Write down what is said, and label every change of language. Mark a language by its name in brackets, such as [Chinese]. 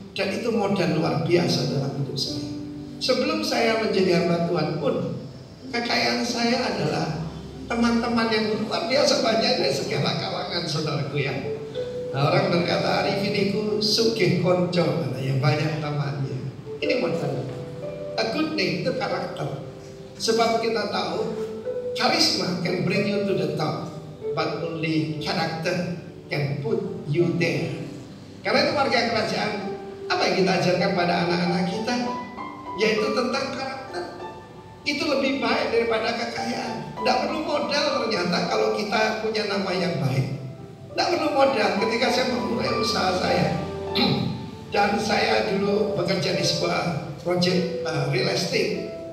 [Indonesian] Dan itu modal luar biasa dalam hidup saya. Sebelum saya menjadi hamba Tuhan pun, kekayaan saya adalah teman-teman yang luar biasa banyak dari segala kalangan saudaraku ya. Nah, orang berkata Arifin itu [Javanese] sugih konco, [Indonesian] yang banyak temannya. Ini modal. [English] A good name [Indonesian] itu karakter. Sebab kita tahu [English] charisma can bring you to the top, but only character can put you there. [Indonesian] Karena itu warga kerajaan, apa yang kita ajarkan pada anak-anak kita, yaitu tentang karakter. Itu lebih baik daripada kekayaan. Tidak perlu modal ternyata kalau kita punya nama yang baik. Tidak perlu modal. Ketika saya memulai usaha saya, dan saya dulu bekerja di sebuah proyek real estate.